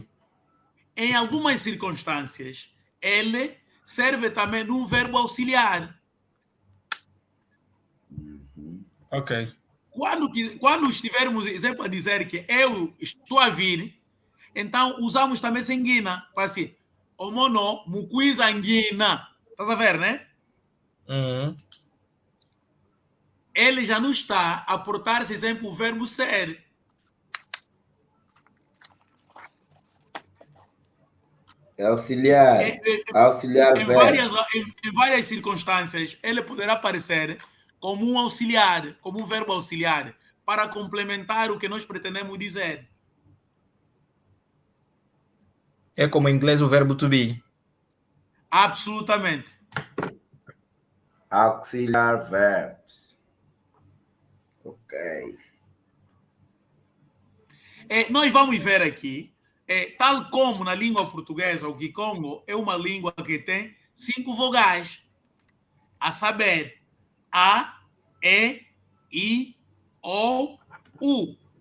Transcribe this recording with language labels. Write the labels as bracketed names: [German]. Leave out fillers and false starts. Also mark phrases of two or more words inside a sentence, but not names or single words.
[Portuguese] Em algumas circunstâncias, ele serve também de um verbo auxiliar. Ok. Quando estivermos, exemplo, a dizer que eu estou a vir, então usamos também sanguina, para assim, [Kongo] o mono, muquiza anguina. [Portuguese] Estás a ver, né? Uhum. Ele já não está a portar-se, exemplo, o verbo ser. É auxiliar. Em, em- Auxiliar verbo. em várias circunstâncias, ele poderá aparecer como um auxiliar, como um verbo auxiliar, para complementar o que nós pretendemos dizer. É como em inglês o verbo [English] to be. [Portuguese] Absolutamente. Auxiliar verbs. Ok. Nós vamos ver aqui, tal como na língua portuguesa, o Kikongo é uma língua que tem 5 vogais, a saber, A, E, I, O, U.